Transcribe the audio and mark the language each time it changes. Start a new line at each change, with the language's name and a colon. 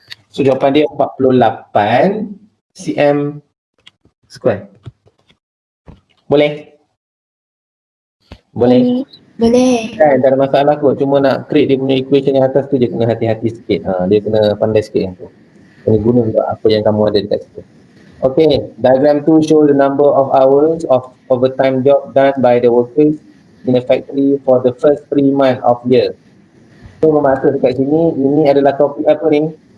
Malay: So jawapan dia 48 cm square. Boleh? Boleh? Boleh. Kan, tak ada masalah kot. Cuma nak create dia punya equation yang atas tu je kena hati-hati sikit. Dia kena pandai sikit yang tu. Kena guna untuk apa yang kamu ada dekat situ.
English: Okay, diagram 2 show the number of hours of overtime job done by the workers in the factory for the first 3 months of year.
Malay: So bermaksud dekat sini, ini adalah topik apa ni?